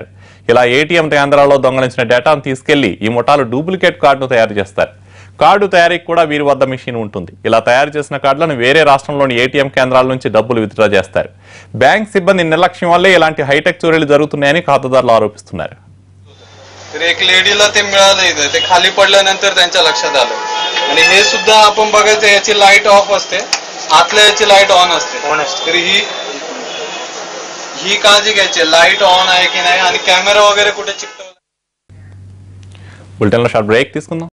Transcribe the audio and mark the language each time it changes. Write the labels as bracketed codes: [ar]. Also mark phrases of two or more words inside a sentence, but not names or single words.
[te] ఇలా ఏటీఎం కేంద్రాల్లో దొంగలించిన డేటాను తీసుకెళ్లి ఈ ముఠాలు డూప్లికేట్ కార్డును తయారు చేస్తారు. కార్డు తయారీకి కూడా వీరి వద్ద మిషన్ ఉంటుంది. ఇలా తయారు చేసిన కార్డులను వేరే రాష్ట్రంలోని ఏటీఎం కేంద్రాల నుంచి డబ్బులు విత్డ్రా చేస్తారు. బ్యాంక్ సిబ్బంది నిర్లక్ష్యం వల్లే ఇలాంటి హైటెక్ చోరీలు జరుగుతున్నాయని ఖాతాదారులు आरोपिస్తున్నారు. [mr] एक लेडीला ते मिळालं इथे, ते खाली पडल्यानंतर त्यांच्या लक्षात आलं. आणि हे सुद्धा आपण बघायचं, याची लाईट ऑफ असते, आतल्या याची लाईट ऑन असते. तर ही काळजी घ्यायची, लाईट ऑन आहे की नाही आणि कॅमेरा वगैरे कुठे चिकटवला. [te] बुलेटिनలో షార్ట్ బ్రేక్ తీసుకుందాం.